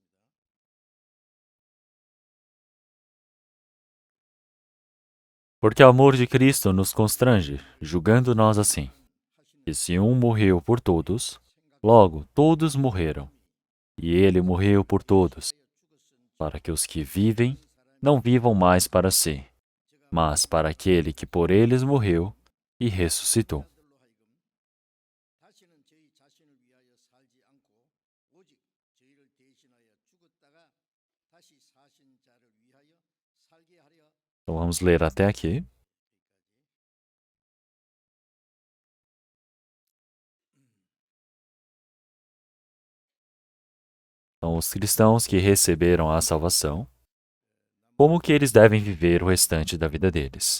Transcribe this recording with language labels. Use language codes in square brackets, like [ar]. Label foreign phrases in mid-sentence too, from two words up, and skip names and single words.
[pt] Porque o amor de Cristo nos constrange, julgando nós assim, que se um morreu por todos, logo todos morreram. E ele morreu por todos, para que os que vivem não vivam mais para si, mas para aquele que por eles morreu e ressuscitou. [ko] 다시는 저희 자신을 위하여 살지 않고 오직 저희를 대신하여 죽었다가 다시 사신 자를 위하여 살게 하려 [pt] Então vamos ler até aqui. Então, os cristãos que receberam a salvação, como que eles devem viver o restante da vida deles?